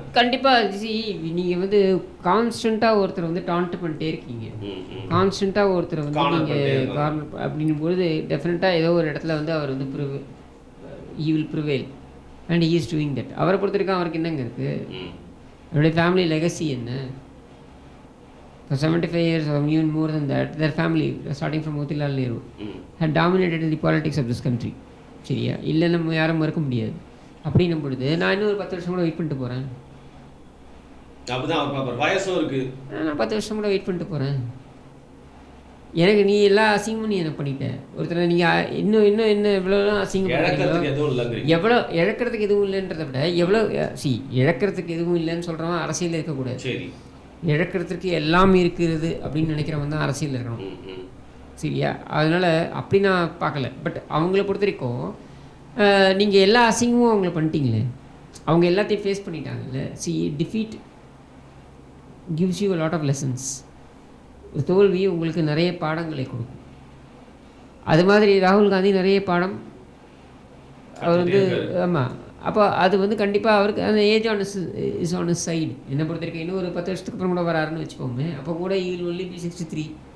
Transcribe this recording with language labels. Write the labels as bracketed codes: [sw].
[ta] கண்டிப்பாக நீங்கள் வந்து கான்ஸ்டண்ட்டாக ஒருத்தர் வந்து டான்ட் பண்ணிட்டே இருக்கீங்க. கான்ஸ்டண்ட்டாக ஒருத்தர் வந்து நீங்கள் கார்னர் அப்படிங்கும்போது டெஃபினட்டாக ஏதோ ஒரு இடத்துல வந்து அவர் வந்து [en] he will prevail and he is doing that. [ta] அவரை பொறுத்த வரைக்கும் அவருக்கு என்னங்க இருக்குது, அவருடைய ஃபேமிலி லெகசி என்ன? [en] For 75 years or even more than that, their family, starting from Motilal Nehru, had dominated the politics of this country. [ta] சரியா? இல்லை நம்ம யாரும் மறுக்க முடியாது. அப்படின்னும் பொழுது நான் இன்னும் ஒரு 10 வருஷம் கூட வெயிட் பண்ணிட்டு போகிறேன். அப்படிதான் அவர் பார்ப்பார். வயசும் இருக்குது. நான் 10 வருஷம் கூட வெயிட் பண்ணிட்டு போகிறேன். எனக்கு நீ எல்லா அசிங்கமும் நீ என்ன பண்ணிட்ட. ஒருத்தர் நீங்கள் இன்னும் என்ன எவ்வளோலாம் அசிங்கம் எவ்வளோ இழக்கிறதுக்கு எதுவும் இல்லைன்றதை விட எவ்வளோ இழக்கிறதுக்கு எதுவும் இல்லைன்னு சொல்கிறவன் அரசியலில் இருக்கக்கூடாது. சரி, இழக்கிறதுக்கு எல்லாம் இருக்கிறது அப்படின்னு நினைக்கிறவன் தான் அரசியலில் இருக்கணும். சரியா? அதனால் அப்படி நான் பார்க்கல. பட் அவங்கள பொறுத்த வரைக்கும் நீங்கள் எல்லா அசிங்கமும் அவங்கள பண்ணிட்டீங்களே, அவங்க எல்லாத்தையும் face பண்ணிட்டாங்கல்ல. [en] Defeat gives you a lot of lessons. [ta] தோல்வி உங்களுக்கு நிறைய பாடங்களை கொடுக்கும். அது மாதிரி ராகுல் காந்தி நிறைய பாடம் அவர் வந்து ஆமாம். அப்போ அது வந்து கண்டிப்பாக அவருக்கு அந்த [en] Age is on his side. [ta] என்னை பொறுத்த வரைக்கும் இன்னும் ஒரு 10 வருஷத்துக்கு அப்புறம் கூட வராருன்னு வச்சுப்போமே. அப்போ கூட [en] you will only be 63,